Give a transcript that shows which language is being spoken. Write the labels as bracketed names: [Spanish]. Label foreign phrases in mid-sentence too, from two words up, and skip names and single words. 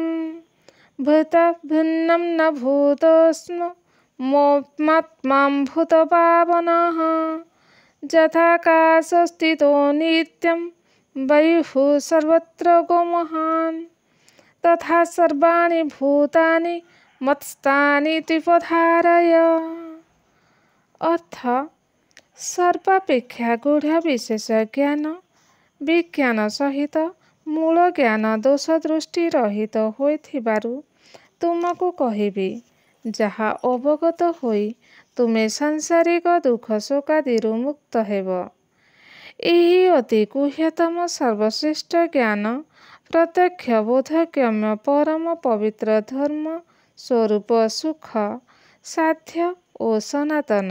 [Sanskrit] भूतः भिन्नं न भूतोऽस्मि मोत्मात्मा भूतभावनः यथाकाशस्थितो नित्यं वायुः सर्वत्र गोमहान् तथा सर्वाणि भूतानि मत्स्थानि त्रिपधारय। [Odia] ଅର୍ଥ ସର୍ବାପେକ୍ଷା ଗୂଢ଼ ବିଶେଷ ଜ୍ଞାନ ବିଜ୍ଞାନ ସହିତ ମୂଳ ଜ୍ଞାନ ଦୋଷ ଦୃଷ୍ଟି ରହିତ ହୋଇଥିବାରୁ ତୁମକୁ କହିବି, ଯାହା ଅବଗତ ହୋଇ ତୁମେ ସାଂସାରିକ ଦୁଃଖ ଶୋକାଦିରୁ ମୁକ୍ତ ହେବ। ଏହି ଅତି ଗୁହ୍ୟତମ ସର୍ବଶ୍ରେଷ୍ଠ ଜ୍ଞାନ ପ୍ରତ୍ୟକ୍ଷ ବୋଧଗମ୍ୟ ପରମ ପବିତ୍ର ଧର୍ମ ସ୍ୱରୂପ ସୁଖ ସାଧ୍ୟ ଓ ସନାତନ।